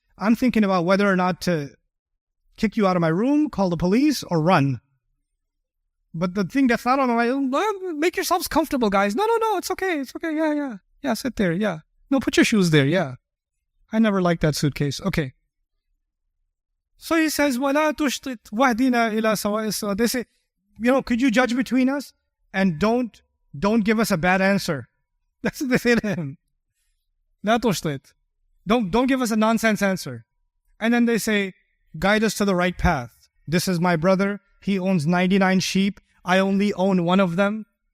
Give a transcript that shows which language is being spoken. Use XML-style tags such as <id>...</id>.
<en>I'm thinking about whether or not to kick you out of my room, call the police, or run. But the thing that's not on my mind, make yourselves comfortable, guys. No, it's okay. It's okay. Yeah, sit there. Yeah. No, put your shoes there. Yeah. I never liked that suitcase. Okay. So he says,</en> <ar>وَلَا تُشْطِطْ وَهْدِنَا إِلَى سَوَاءِ الصِّرَاطِ.</ar> <en>They say, could you judge between us? And don't give us a bad answer. That's what they say to him.</en> <ar>لَا تُشْطِطْ.</ar> <en>Don't give us a nonsense answer. And then they say, guide us to the right path. This is my brother. He owns 99 sheep. I only own one of them.</en>